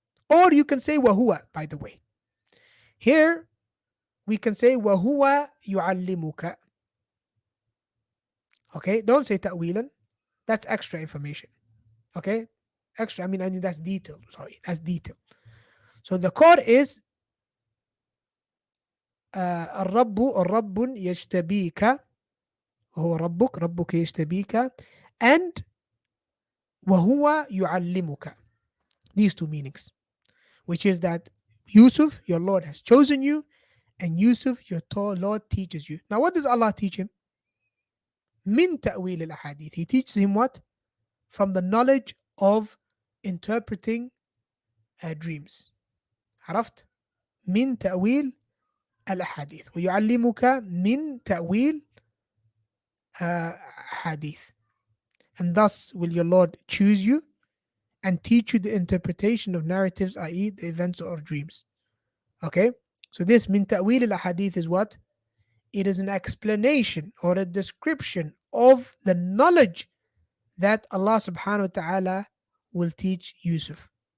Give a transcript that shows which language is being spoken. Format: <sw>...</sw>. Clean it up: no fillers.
<en>Or you can say وَهُوَ, by the way. Here, we can say</en> <ar>وَهُوَ يُعَلِّمُكَ.</ar> <en>Okay, don't say تأويلا. That's extra information. Okay, extra, I mean that's detail. Sorry, that's detail. So the core is</en> <ar>الرب يجتبيك, وهو ربك يجتبيك, and وهو يعلمك.</ar> <en>These two meanings, which is that Yusuf, your Lord, has chosen you, and Yusuf, your Lord, teaches you. Now, what does Allah teach him?</en> <ar>من تأويل الأحاديث.</ar> <en>He teaches him what? From the knowledge of interpreting dreams.</en> <ar>عرفت؟ من تأويل الأحاديث ويعلمك من تأويل حديث.</ar> <en>And thus will your Lord choose you and teach you the interpretation of narratives, i.e., the events or dreams. Okay? So this min ta'wil al ahadith is what? It is an explanation or a description of the knowledge that Allah subhanahu wa ta'ala will teach Yusuf.</en>